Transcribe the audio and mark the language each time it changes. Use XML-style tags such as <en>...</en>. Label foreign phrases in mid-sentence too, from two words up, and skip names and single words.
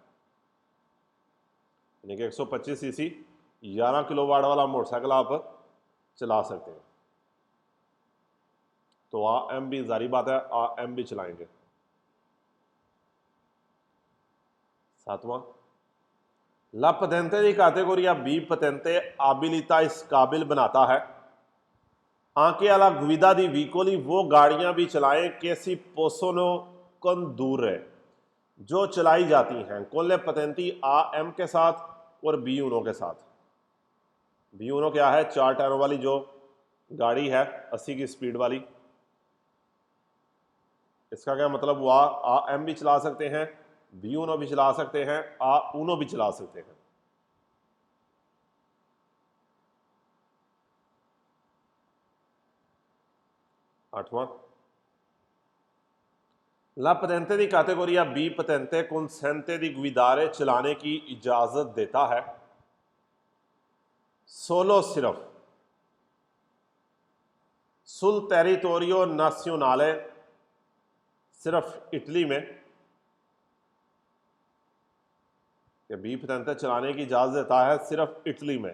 <ur>یعنی کہ 125 سی سی 11 کلوواٹ والا موٹرسائیکل آپ چلا سکتے ہیں. تو آ ایم بھی جاری بات ہے، آ ایم بھی چلائیں گے. ساتواں,</ur> <it>la patente di categoria B patente abilità</it> <ur>اس قابل بناتا ہے</ur> <it>anche alla guida di veicoli</it> <ur>وہ گاڑیاں بھی چلائیں</ur> <it>che si possono condurre</it> <ur>جو چلائی جاتی ہیں</ur> <it>con le patenti</it> <ur>آ ایم کے ساتھ اور بی یونو کے ساتھ. بی یونو کیا ہے? 4 ٹائروں والی جو گاڑی ہے 80 کی اسپیڈ والی. اس کا کیا مطلب ہوا? آ ایم بھی چلا سکتے ہیں، بی یونو بھی چلا سکتے ہیں، آ اونو بھی چلا سکتے ہیں. آٹھواں,</ur> <it>la patente di categoria B patente consente di guidare</it> <ur>چلانے کی اجازت دیتا ہے سولو صرف</ur> <it>sul territorio nazionale</it> <ur>صرف اٹلی میں. بی پتینتے چلانے کی اجازت دیتا ہے صرف اٹلی میں.</ur>